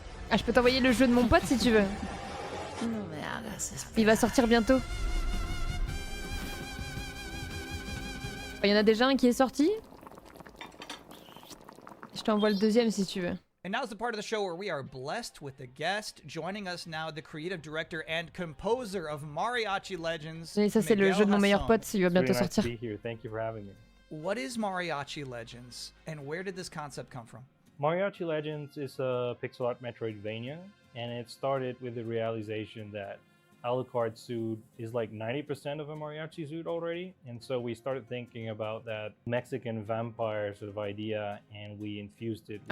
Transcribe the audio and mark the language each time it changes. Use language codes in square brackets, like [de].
[fr] Ah, je peux t'envoyer le jeu de mon pote si tu veux. Il va sortir bientôt. Il y en a déjà un qui est sorti. Je t'envoie le deuxième si tu veux. [en] And now's the part of the show where we are blessed with a guest joining us now, the creative director and composer of Mariachi Legends. [fr] Et ça c'est le jeu de mon meilleur pote, il va bientôt sortir. [en] Thank you for having me. What is Mariachi Legends, and where did this concept come from? Mariachi Legends is a pixel art Metroidvania, and it started with the realization that Alucard's suit is like 90% of a mariachi suit already, and so we started thinking about that Mexican vampire sort of idea, and we infused it